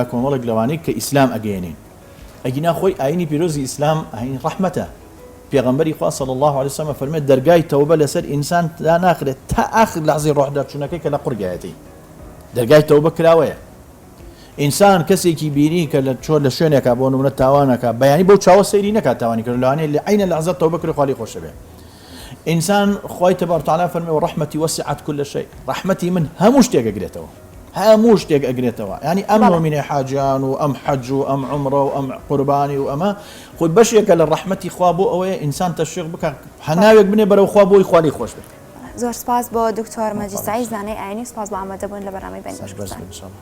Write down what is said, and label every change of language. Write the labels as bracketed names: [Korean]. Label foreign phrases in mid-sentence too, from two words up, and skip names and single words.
[Central Kurdish] کۆمەڵێک لەوانەی کە ئیسلام ئەگەێنین ئەگینا خۆی ئاینی پیرۆزی ئیسلام ئاین ڕەحمەتە پێغەمبەری خوا [Arabic] صلی الله علیه و سلم [Central Kurdish] فەرمێت دەرگای تەوبە لەسەر ئینسان دا ناخرێت تا ئاخر لەحزەی ڕۆحدەرچوونەکەی کە لە قورگایەتی دەرگای تەوبە کراوەیە ئینسان کەسێکی بینی کە لە چۆر لە شوێنێکە بۆ نمونە تاوانەکە بەیانی بەو چاوە سەیری نەکات تاوانی کرد لەوانەیە لە عینە لەحزە تەوبە کرد خوالی خۆشە بێ ئینسان خوای [Arabic] تبارك وتعالى [Central Kurdish] فەرمێ ڕەحمەتی [Arabic] وسعت كل شيء [Central Kurdish] ڕەحمەتی من هەموو شتێک ئەگرێتەوە هەموو شتێک ئەگرێتەوە ینی ئەم مؤمنە حاجیان و ئەم حەج و ئەم عومرە و ئەم قوربانی و ئەمە خۆی بەشێکە لە ڕەحمەتی خوا بۆ ئەوەیە ئینسان تەشویق بکات هەناوێک بنێ بەرەو خوا بۆی خوالی خۆش بێت زۆر سپاس بۆ دکتۆر مەجید سەعید زانای ئاینی سپاس بۆ ئامادەبوون لە بەرنامەی بەینی باشکردن